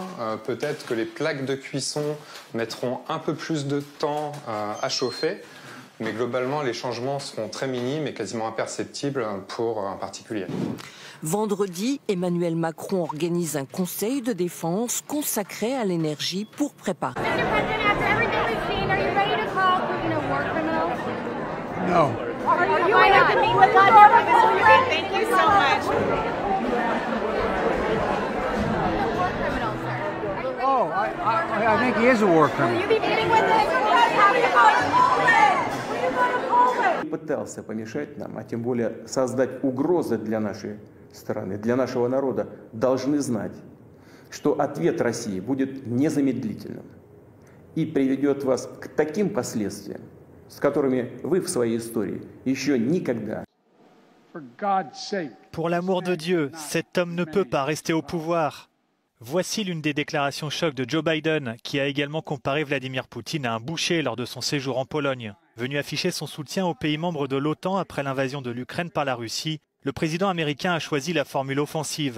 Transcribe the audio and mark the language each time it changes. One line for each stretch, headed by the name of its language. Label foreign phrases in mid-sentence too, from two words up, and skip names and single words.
French: Peut-être que les plaques de cuisson mettront un peu plus de temps à chauffer. Mais globalement, les changements seront très minimes et quasiment imperceptibles pour un particulier. Vendredi, Emmanuel Macron organise un conseil de défense consacré à l'énergie pour préparer.
English: No. Oh, I think he is a war criminal.
Russian: Пытался помешать нам, а тем более создать угрозы для нашей страны, для нашего народа, должны знать, что ответ России будет незамедлительным и приведет вас к таким последствиям, с которыми вы в своей истории еще никогда.
French: Pour l'amour de Dieu, cet homme ne peut pas rester au pouvoir. Voici l'une des déclarations choc de Joe Biden, qui a également comparé Vladimir Poutine à un boucher lors de son séjour en Pologne. Venu afficher son soutien aux pays membres de l'OTAN après l'invasion de l'Ukraine par la Russie, le président américain a choisi la formule offensive.